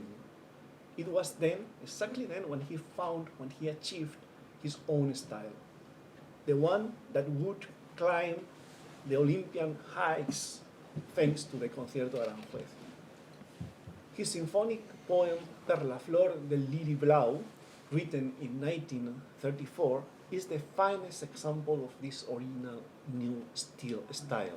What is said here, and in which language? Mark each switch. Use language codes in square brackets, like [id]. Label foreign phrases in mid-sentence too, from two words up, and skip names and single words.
[en] It was then, exactly then, when he achieved his own style. The one that would climb the Olympian heights thanks to the Concierto de Aranjuez. His symphonic poem Per la flor del lili blau, written in 1934, is the finest example of this original new style.